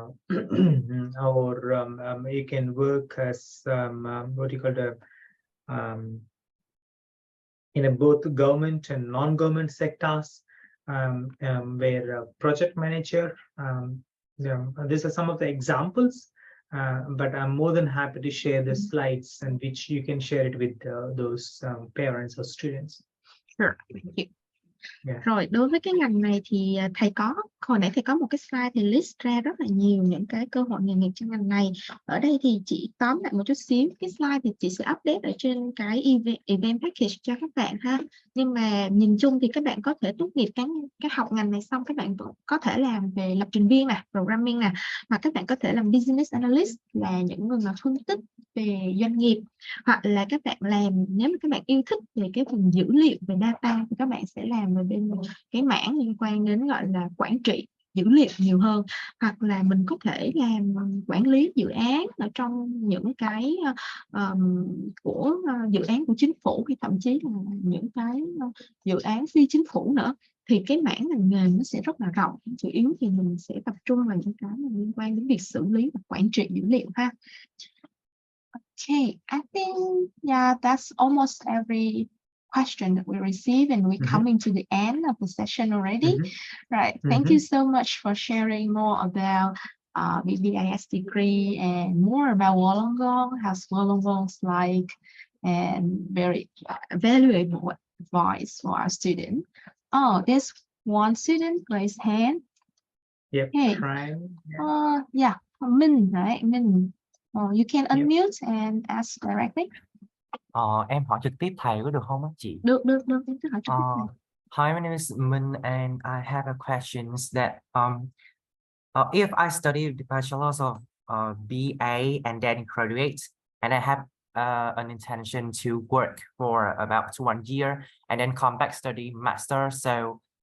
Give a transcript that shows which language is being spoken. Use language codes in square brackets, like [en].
[en] Or you can work as what do you call the in both government and non-government sectors, where project manager. These are some of the examples, but I'm more than happy to share the slides, and which you can share it with those parents or students. Sure, thank you. Yeah. [vi] Rồi đối với cái ngành này thì thầy có hồi nãy thầy có một cái slide thì list ra rất là nhiều những cái cơ hội nghề nghiệp trong ngành này. Ở đây thì chị tóm lại một chút xíu, cái slide thì chị sẽ update ở trên cái event package cho các bạn ha. Nhưng mà nhìn chung thì các bạn có thể tốt nghiệp cái học ngành này xong các bạn có thể làm về lập trình viên nè, programming nè, hoặc các bạn có thể làm business analyst, là những người mà phân tích về doanh nghiệp, hoặc là các bạn làm, nếu mà các bạn yêu thích về cái phần dữ liệu về data thì các bạn sẽ làm về bên cái mảng liên quan đến gọi là quản trị dữ liệu nhiều hơn, hoặc là mình có thể làm quản lý dự án ở trong những cái của dự án của chính phủ, hay thậm chí là những cái dự án phi chính phủ nữa. Thì cái mảng ngành nghề nó sẽ rất là rộng, chủ yếu thì mình sẽ tập trung vào những cái liên quan đến việc xử lý và quản trị dữ liệu ha. [en] Okay, I think, yeah, that's almost every question that we receive, and we're coming to the end of the session already. Right, thank you so much for sharing more about BBIS degree and more about Wollongong, how's Wollongong's like, and very valuable advice for our student. Oh, there's one student raised hand. Yep, Hey, trying. yeah, Minh, right? Minh. You can Yep. unmute and ask directly. [vi] Em hỏi trực tiếp thầy có được không á chị? Được, cứ hỏi trực tiếp thầy. [en] Hi, my name is Min, and I have a question that if I study the bachelor's of BA and then graduate, and I have an intention to work for about 1 year and then come back study master, so